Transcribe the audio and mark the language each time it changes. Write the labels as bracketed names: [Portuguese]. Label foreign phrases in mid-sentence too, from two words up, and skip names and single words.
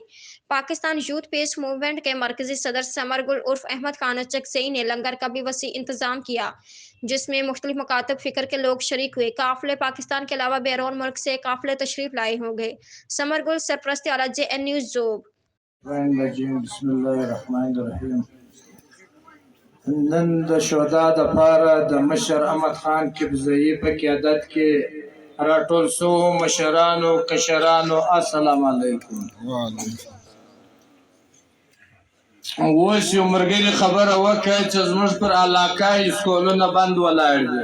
[Urdu] پاکستان یوتھ پیس موومنٹ کے مرکزی صدر ثمر گل عرف احمد خان چکزئی نے لنگر کا بھی وسیع انتظام کیا، جس میں مختلف مکاتب فکر کے لوگ شریک ہوئے. قافلے پاکستان کے علاوہ بیرون ملک سے قافلے تشریف لائے ہوں گے. ثمر گل سرپرستی اعلیٰ JN نیوز ژوب. [Pashto] नन د شهدا د پاره د مشر احمد خان کبزئی په قیادت کې راټول سو مشرانو کشرانو السلام علیکم. اوس یو مرګري خبره وکړه چې زموږ پر علاقه اسکولونه بند ولاړ دي.